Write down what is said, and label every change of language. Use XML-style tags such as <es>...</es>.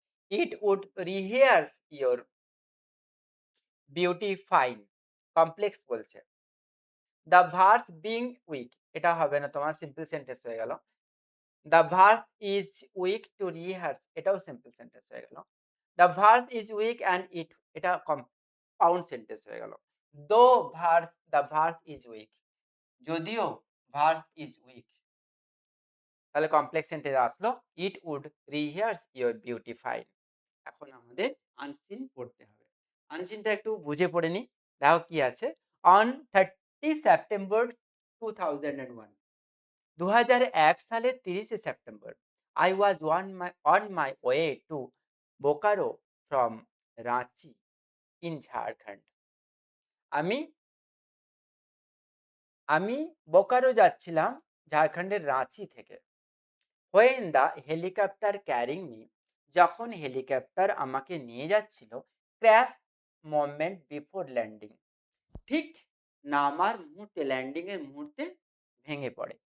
<en>It would rehearse your beauty fine.</en> <bn>Complex বলছে।</bn> <en>the verse being weak,</en> <bn>এটা হবে না, তোমার সিম্পল সেন্টেন্স হয়ে গেল।</bn> <en>the verse is weak to rehearse,</en> <bn>এটাও সিম্পল সেন্টেন্স হয়ে গেল।</bn> <en>the verse is weak and it,</en> <bn>এটা কম্পাউন্ড সেন্টেন্স হয়ে গেল। দো verse,</bn> <en>the verse is weak,</en> <bn>যদিও ভার্স ইজ উইক, তাহলে কমপ্লেক্স সেন্টেন্স আসলো।</bn> <en>It would rehearse your beauty fine.</en> <bn>এখন আমাদের আনসিন পড়তে হবে। আনসিনটা একটু বুঝে পড়ে নি। দেখো কি আছে।</bn> <en>on 30 September 2001,</en> <bn>2001 সালের 30 September,</bn> <en>I was on my way to Bokaro from Ranchi in Jharkhand.</en> <bn>আমি আমি বোকারো যাচ্ছিলাম ঝাড়খণ্ডের রাঁচি থেকে।</bn> <en>When the helicopter carrying me,</en> <bn>যখন হেলিকপ্টার আমাকে নিয়ে যাচ্ছিল,</bn> <en>crash moment before landing,</en> <bn>ঠিক নামার মুহূর্তে, ল্যান্ডিং এর মুহূর্তে ভেঙে পড়ে।</bn>